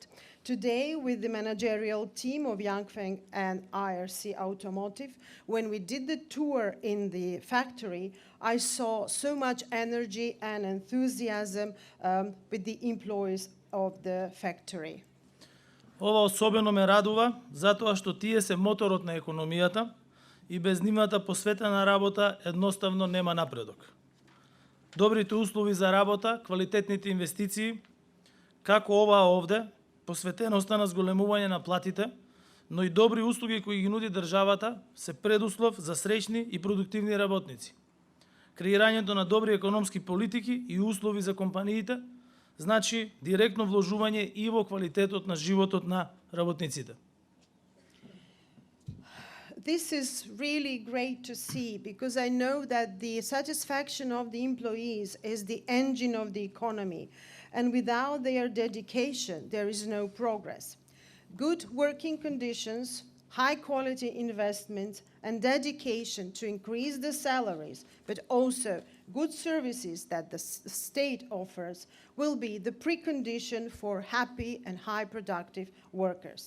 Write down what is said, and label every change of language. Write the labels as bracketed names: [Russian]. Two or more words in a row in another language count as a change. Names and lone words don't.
[English] Today, with the managerial team of Young Feng and IRC Automotive, when we did the tour in the factory, I saw so much energy and enthusiasm with the employees of the factory. [Macedonian] Ова особено ме радува, затоа што тие се моторот на економијата и без нивната посветена работа едноставно нема напредок. Добрите услови за работа, квалитетните инвестиции, како оваа овде, посветеноста на зголемување на платите, но и добри услуги кои ги нуди државата, се предуслов за среќни и продуктивни работници. Креирањето на добри економски политики и услови за компаниите значи директно вложување и во квалитетот на животот на работниците. [English] This is really great to see because I know that the satisfaction of the employees is the engine of the economy, and without their dedication, there is no progress. Good working conditions, high quality investments, and dedication to increase the salaries, but also good services that the state offers, will be the precondition for happy and high productive workers.